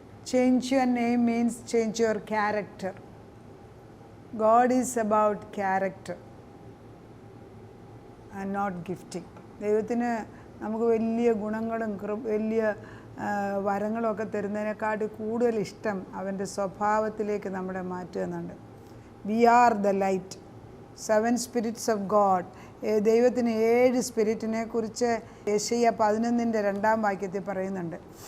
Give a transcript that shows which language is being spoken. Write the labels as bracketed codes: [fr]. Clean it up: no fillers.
[en] Change your name means change your character. God is about character and not gifting. [ml] ദൈവത്തിന് നമുക്ക് വലിയ ഗുണങ്ങളും വലിയ വരങ്ങളൊക്കെ തരുന്നതിനെക്കാട്ടി കൂടുതൽ ഇഷ്ടം അവൻ്റെ സ്വഭാവത്തിലേക്ക് നമ്മളെ മാറ്റുക എന്നുണ്ട്. [en] We are the light, 7 spirits of God. [ml] ദൈവത്തിന് 7 സ്പിരിറ്റിനെ കുറിച്ച് യെശയ്യാ 11:2 പറയുന്നുണ്ട്.